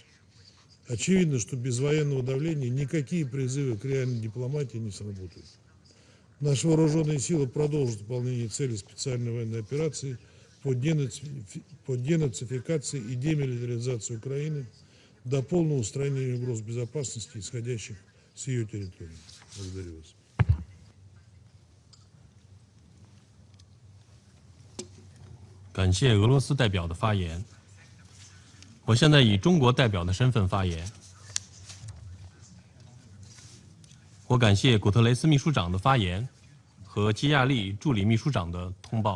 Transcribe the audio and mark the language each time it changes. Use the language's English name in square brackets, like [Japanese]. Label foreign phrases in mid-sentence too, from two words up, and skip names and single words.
[Russian] Очевидно, что без военного давления никакие призывы к реальной дипломатии не сработают. Наши вооруженные силы продолжат выполнение целей специальной военной операции по денацификации и демилитаризации Украины до полного устранения угроз безопасности, исходящих с ее территории. Благодарю вас. [Chinese] 感谢俄罗斯代表的发言。我现在以中国代表的身份发言。我感谢古特雷斯秘书长的发言和基亚利助理秘书长的通报。